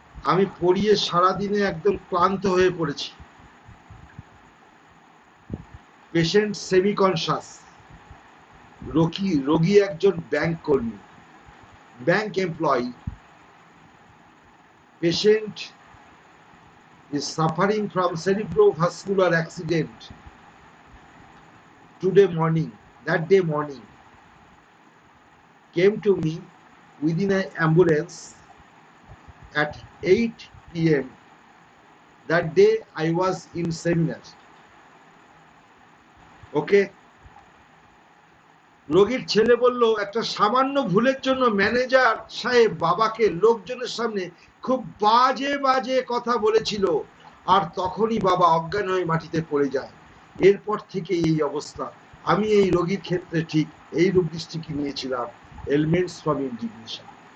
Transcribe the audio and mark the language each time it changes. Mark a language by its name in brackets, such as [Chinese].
[Bangla] আমি পড়িয়ে সারাদিনে একদম ক্লান্ত হয়ে পড়েছি। পেশেন্ট সেমি কনসাস, রোগী একজন ব্যাংক কর্মী, bank employee. [English] Patient is suffering from cerebrovascular accident today morning, that day morning, came to me within an ambulance at 8 p.m. That day I was in seminar. [Bangla] Okay, রোগীর ছেলে বলল একটা সামান্য ভুলের জন্য ম্যানেজার সাহেব বাবাকে লোকজনের সামনে খুব বাজে বাজে কথা বলেছিল, আর তখনই বাবা অজ্ঞান হয়ে মাটিতে পড়ে যায়। এরপর থেকে এই অবস্থা। আমি এই রোগীর ক্ষেত্রে ঠিক এই রূপ দৃষ্টিকে নিয়েছিলাম, এলিমেন্টস ফ্রম ইন্ডিগনেশন।